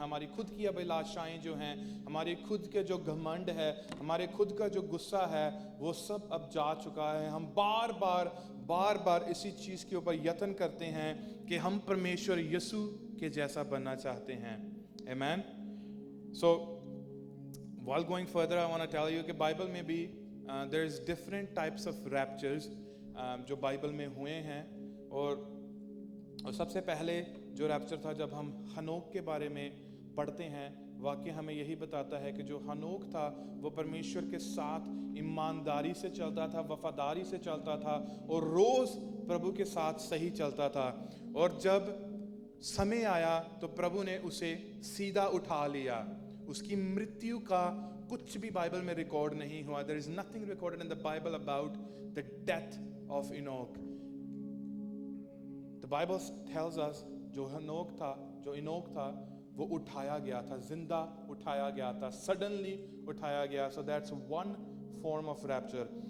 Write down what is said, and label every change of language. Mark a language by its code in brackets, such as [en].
[hi] हमारी खुद की अभिलाषाएं जो हैं, हमारी खुद के जो घमंड है, हमारे खुद का जो गुस्सा है, वो सब अब जा चुका है. हम बार बार इसी चीज़ के ऊपर यत्न करते हैं कि हम परमेश्वर यीशु के जैसा बनना चाहते हैं. [en] Amen. So while going further, I want to tell you [hi] कि बाइबल में भी [en] there's different types of raptures [hi] जो बाइबल में हुए हैं. और सबसे पहले जो रैप्चर था, जब हम हनोक के बारे में पढ़ते हैं, वाक्य हमें यही बताता है कि जो हनोक था वो परमेश्वर के साथ ईमानदारी से चलता था, वफादारी से चलता था और रोज़ प्रभु के साथ सही चलता था. और जब समय आया तो प्रभु ने उसे सीधा उठा लिया. उसकी मृत्यु का कुछ भी बाइबल में रिकॉर्ड नहीं हुआ. [en] There is nothing recorded in the Bible about the death of Enoch. The Bible tells us [hi] जो Enoch था वो उठाया गया था, जिंदा उठाया गया था, suddenly उठाया गया. [en] So that's one form of rapture.